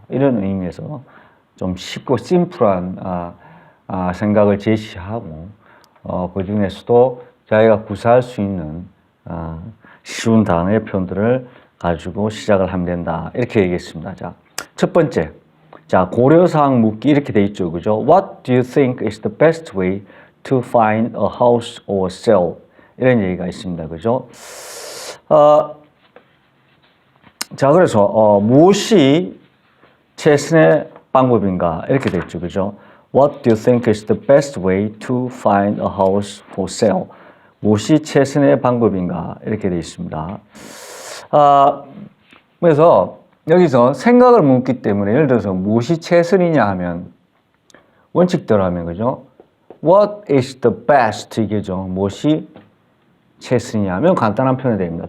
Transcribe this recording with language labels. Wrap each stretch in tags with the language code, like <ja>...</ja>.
<ko>이런 의미에서 좀 쉽고 심플한 생각을 제시하고 그 중에서도 자기가 구사할 수 있는 쉬운 단어의 표현들을 가지고 시작을 하면 된다. 이렇게 얘기했습니다. 자, 첫 번째. 자, 고려사항 묻기 이렇게 돼 있죠. 그죠?</ko> <en>What do you think is the best way to find a house or sell?</en> <ko>이런 얘기가 있습니다. 그죠? 자, 그래서 무엇이 최선의 방법인가? 이렇게 돼 있죠. 그죠?</ko> <en>What do you think is the best way to find a house for sale?</en> <ko>무엇이 최선의 방법인가? 이렇게 돼 있습니다. 그래서 여기서 생각을 묻기 때문에 예를 들어서 무엇이 최선이냐 하면 원칙대로 하면 그죠?</ko> <en>What is the best?</en> <ko>이게죠. 무엇이 최선이냐 하면 간단한 표현이 됩니다.</ko>